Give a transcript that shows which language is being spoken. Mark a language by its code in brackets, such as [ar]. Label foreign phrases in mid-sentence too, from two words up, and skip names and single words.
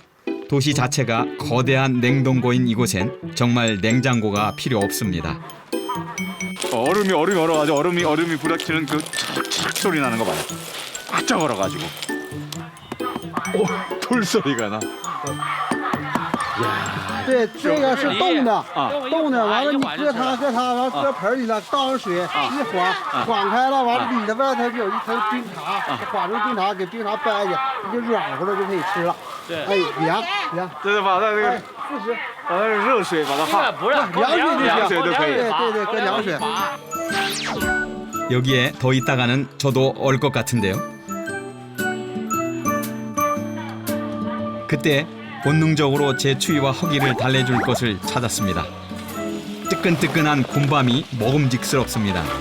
[ko] 도시 자체가 거대한 냉동고인 이곳엔 정말 냉장고가 필요 없습니다. 얼음이 얼어가지고 얼음이 부닥치는 그 촥촥 소리 나는 거 봐요. 바짝 얼어가지고. 오, 돌 소리가 나. [zh] 对，这个是冻的，冻的，完了你搁它，完了搁盆里了，倒上水，一晃开了，完了里头外头有一层冰碴，缓住冰碴，给冰碴掰下，它就软和了，就可以吃了。哎，凉，这是把它这个把那个热水把它烫，不是凉水都可以。对，搁凉水。 [ko] 여기에 더 있다가는 저도 얼 것 같은데요. 그때 본능적으로 제 추위와 허기를 달래줄 것을 찾았습니다. 뜨끈뜨끈한 곰밤이 먹음직스럽습니다.